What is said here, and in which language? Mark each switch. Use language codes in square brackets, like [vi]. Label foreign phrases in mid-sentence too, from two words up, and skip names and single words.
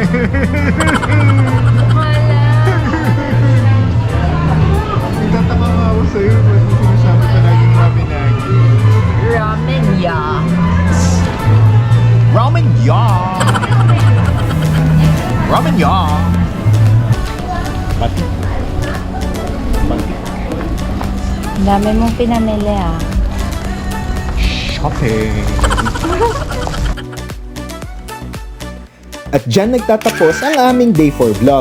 [tl] Nagtataka nga ako sa'yo, ba't mo sinasabi ka laging ramen-agi? Ramen, yeah. Ramen ya! Ramen ya! Pati. Pati. Ang dami mong pinamili ah. Shopping. At dyan nagtatapos ang aming [en] Day 4 vlog.